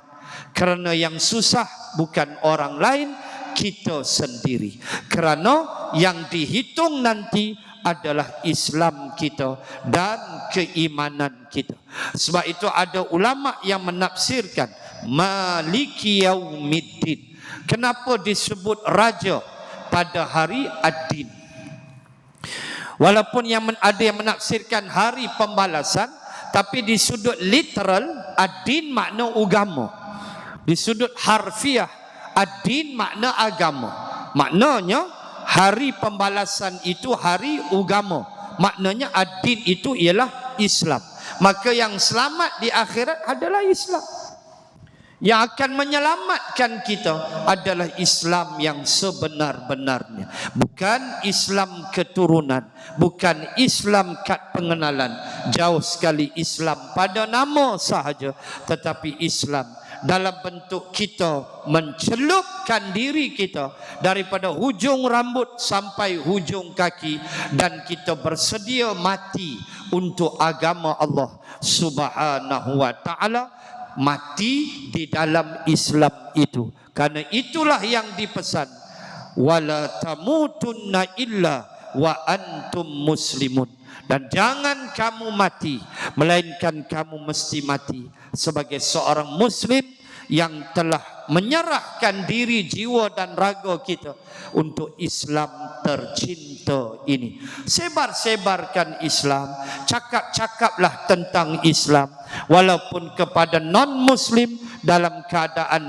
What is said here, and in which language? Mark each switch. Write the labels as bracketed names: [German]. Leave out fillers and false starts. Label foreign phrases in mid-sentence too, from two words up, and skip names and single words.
[Malay] Kerana yang susah bukan orang lain, kita sendiri. Kerana yang dihitung nanti adalah Islam kita dan keimanan kita. Sebab itu ada ulama yang menafsirkan [Arabic] مالك يوم الدين. [Malay] Kenapa disebut raja pada hari Ad-Din? Walaupun ada yang menafsirkan hari pembalasan, tapi di sudut literal, Ad-Din makna agama. Di sudut harfiah, ad-din makna agama. Maknanya hari pembalasan itu hari agama. Maknanya ad-din itu ialah Islam. Maka yang selamat di akhirat adalah Islam. Yang akan menyelamatkan kita adalah Islam yang sebenar-benarnya. Bukan Islam keturunan, bukan Islam kad pengenalan. Jauh sekali Islam pada nama sahaja, tetapi Islam dalam bentuk kita mencelupkan diri kita daripada hujung rambut sampai hujung kaki, dan kita bersedia mati untuk agama Allah [Arabic] سبحانه وتعالى, [Malay] mati di dalam Islam itu. Karena itulah yang dipesan, [Arabic] ولا تموتن إلا وأنتم مسلمون. [Malay] Dan jangan kamu mati, melainkan kamu mesti mati sebagai seorang muslim yang telah menyerahkan diri, jiwa dan raga kita untuk Islam tercinta ini. Sebar-sebarkan Islam, cakap-cakaplah tentang Islam, walaupun kepada non-muslim dalam keadaan